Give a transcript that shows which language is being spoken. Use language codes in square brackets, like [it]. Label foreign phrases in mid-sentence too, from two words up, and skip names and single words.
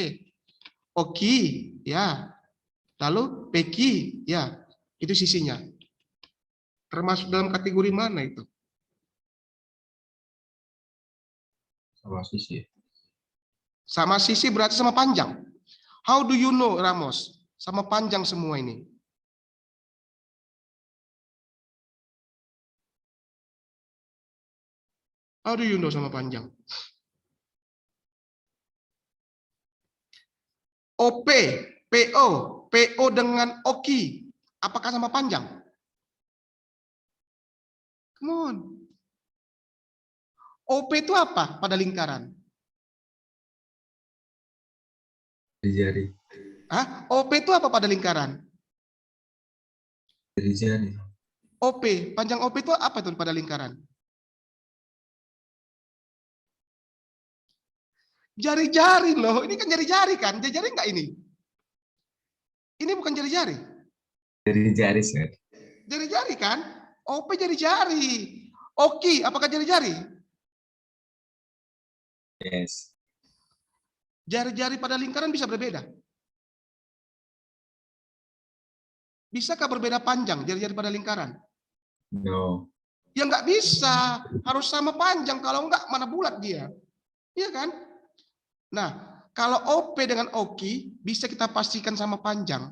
[id] OQ, ya. Lalu PQ, ya. Itu sisinya. Termasuk dalam kategori mana itu? Sama sisi. Sama sisi berarti sama panjang. [en] How do you know, Ramos? [id] Sama panjang semua ini. [en] How do you know [id] sama panjang? OP, PO, PO dengan OQ. Apakah sama panjang? [en] Come on. [id] OP itu apa pada lingkaran? Jari. OP itu apa pada lingkaran? Jari. OP, panjang OP itu apa itu pada lingkaran? Jari-jari loh, ini kan jari-jari kan? Jari-jari enggak ini? Ini bukan jari-jari. Jari, Sir. Jari-jari kan? OP jari-jari. Oki, apakah jari-jari? [en] Yes. [id] Jari-jari pada lingkaran bisa berbeda. Bisakah berbeda panjang jari-jari pada lingkaran? [en] No. [id] Ya nggak bisa, harus sama panjang. Kalau enggak, mana bulat dia. Iya kan? Nah, kalau OP dengan OKI bisa kita pastikan sama panjang.